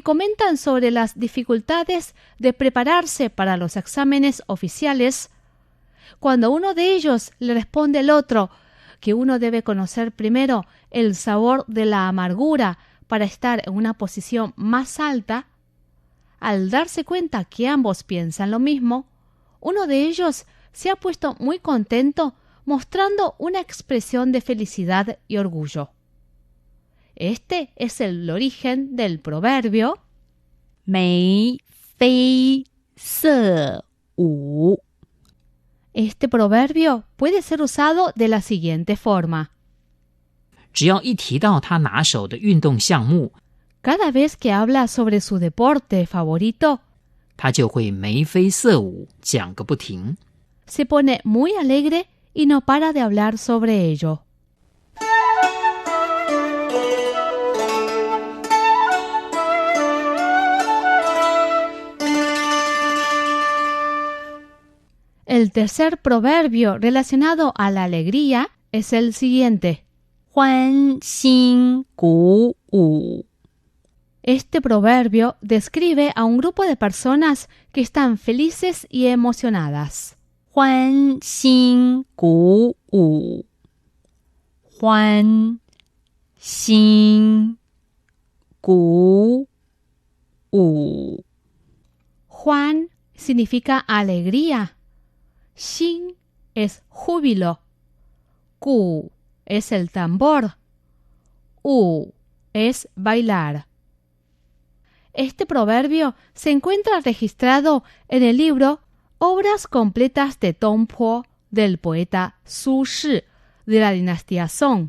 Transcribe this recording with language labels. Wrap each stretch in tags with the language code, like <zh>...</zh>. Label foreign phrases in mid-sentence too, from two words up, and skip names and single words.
<es>comentan sobre las dificultades de prepararse para los exámenes oficiales, cuando uno de ellos le responde al otro que uno debe conocer primero el sabor de la amargura para estar en una posición más alta, al darse cuenta que ambos piensan lo mismo, uno de ellos se ha puesto muy contento mostrando una expresión de felicidad y orgullo. Este es el origen del proverbio</es> <zh>眉飞色舞。</zh> <es>Este proverbio puede ser usado de la siguiente forma.</es> <zh>只要一提到他拿手的运动项目，</zh> <es>Cada vez que habla sobre su deporte favorito,</es> <zh>他就会眉飞色舞，讲个不停。</zh> <es>se pone muy alegre y no para de hablar sobre ello. El tercer proverbio relacionado a la alegría es el siguiente.</es> <zh>欢欣鼓舞。</zh> <es>Este proverbio describe a un grupo de personas que están felices y emocionadas.</es> <zh>欢欣鼓舞。欢欣鼓舞。</zh> <es>Juan significa alegría. Xin es júbilo. Ku es el tambor. U es bailar. Este proverbio se encuentra registrado en el libro Obras completas de Tongpo del poeta Su Shi de la dinastía Song.</es>